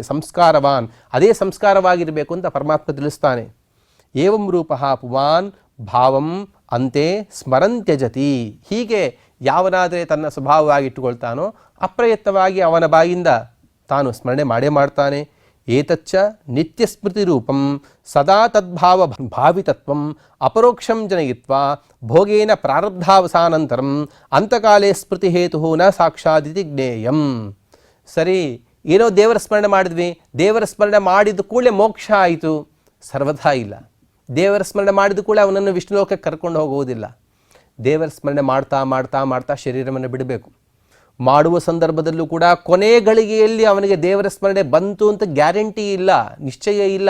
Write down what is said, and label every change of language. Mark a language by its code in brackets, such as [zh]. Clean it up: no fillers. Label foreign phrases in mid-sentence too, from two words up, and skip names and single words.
[kn] ಸಂಸ್ಕಾರವಾನ್, ಅದೇ ಸಂಸ್ಕಾರವಾಗಿರಬೇಕು ಅಂತ ಪರಮಾತ್ಮ ತಿಳಿಸ್ತಾನೆ. [sa] ಏವಂ ರೂಪಃ ಪುಮಾನ್ ಭಾವಂ ಅಂತೆ ಸ್ಮರಂತ್ಯಜತಿ. [kn] ಹೀಗೆ ಯಾವನಾದರೆ ತನ್ನ ಸ್ವಭಾವವಾಗಿಟ್ಟುಕೊಳ್ತಾನೋ ಅಪ್ರಯತ್ನವಾಗಿ ಅವನ ಬಾಯಿಂದ ತಾನು ಸ್ಮರಣೆ ಮಾಡೇ ಮಾಡ್ತಾನೆ. [sa] ಏತಚ್ಚ ನಿತ್ಯ ಸ್ಮೃತಿ ರೂಪಂ ಸದಾ ತದ್ಭಾವ ಭಾವಿತತ್ವಂ ಅಪರೋಕ್ಷಂ ಜನಯಿತ್ವಾ ಭೋಗೇನ ಪ್ರಾರಬ್ಧಾವಸಾನಂತರಂ ಅಂತಕಾಲೇ ಸ್ಮೃತಿ ಹೇತು ನ ಸಾಕ್ಷಾದಿತಿ ಜ್ಞೇಯಂ. [kn] ಸರಿ, ಏನೋ ದೇವರ ಸ್ಮರಣೆ ಮಾಡಿದ್ವಿ, ದೇವರ ಸ್ಮರಣೆ ಮಾಡಿದ ಕೂಡಲೇ ಮೋಕ್ಷ ಆಯಿತು, ಸರ್ವಥಾ ಇಲ್ಲ. ದೇವರ ಸ್ಮರಣೆ ಮಾಡಿದ ಕೂಡಲೇ ಅವನನ್ನು ವಿಷ್ಣುಲೋಕಕ್ಕೆ ಕರ್ಕೊಂಡು ಹೋಗುವುದಿಲ್ಲ. ದೇವರ ಸ್ಮರಣೆ ಮಾಡ್ತಾ ಮಾಡ್ತಾ ಮಾಡ್ತಾ ಶರೀರವನ್ನು ಬಿಡಬೇಕು. ಮಾಡುವ ಸಂದರ್ಭದಲ್ಲೂ ಕೂಡ ಕೊನೆ ಗಳಿಗೆಯಲ್ಲಿ ಅವನಿಗೆ ದೇವರ ಸ್ಮರಣೆ ಬಂತು ಅಂತ ಗ್ಯಾರಂಟಿ ಇಲ್ಲ, ನಿಶ್ಚಯ ಇಲ್ಲ.